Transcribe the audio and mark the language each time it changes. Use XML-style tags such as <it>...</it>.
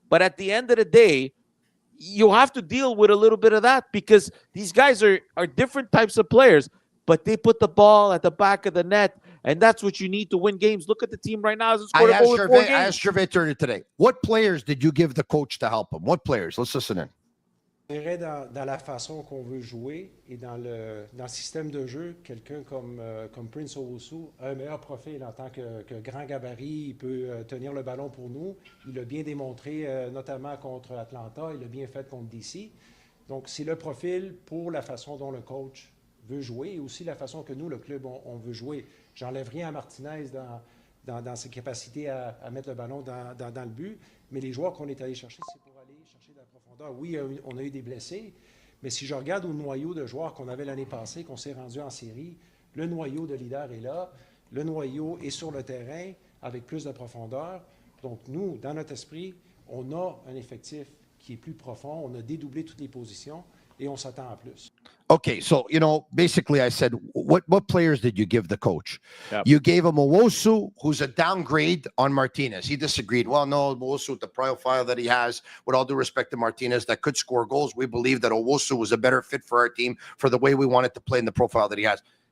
<en>But at the end of the day, you have to deal with a little bit of that because these guys are different types of players, but they put the ball at the back of the net, and that's what you need to win games. Look at the team right now. I asked Gervais Turner today, what players did you give the coach to help him? What players? Let's listen in.</en> <fr>Je dirais dans la façon qu'on veut jouer et dans le système de jeu, quelqu'un comme Prince Owusu a un meilleur profil en tant que grand gabarit. Il peut tenir le ballon pour nous. Il l'a bien démontré, notamment contre Atlanta. Il l'a bien fait contre DC. Donc, c'est le profil pour la façon dont le coach veut jouer et aussi la façon que nous, le club, on veut jouer. J'enlève rien à Martinez dans ses capacités à mettre le ballon dans le but, mais les joueurs qu'on est allé chercher, c'est pour aller chercher de la profondeur. Oui, on a eu des blessés, mais si je regarde au noyau de joueurs qu'on avait l'année passée, qu'on s'est rendu en série, le noyau de leader est là, le noyau est sur le terrain avec plus de profondeur. Donc nous, dans notre esprit, on a un effectif qui est plus profond, on a dédoublé toutes les positions et on s'attend à plus.</fr> <en>Okay, so, basically I said, what players did you give the coach? Yep. You gave him Owosu, who's a downgrade on Martinez. He disagreed. Well, no, Owosu, with the profile that he has, with all due respect to Martinez, that could score goals. We believe that Owosu was a better fit for our team for the way we wanted to play in the profile that he has.</en>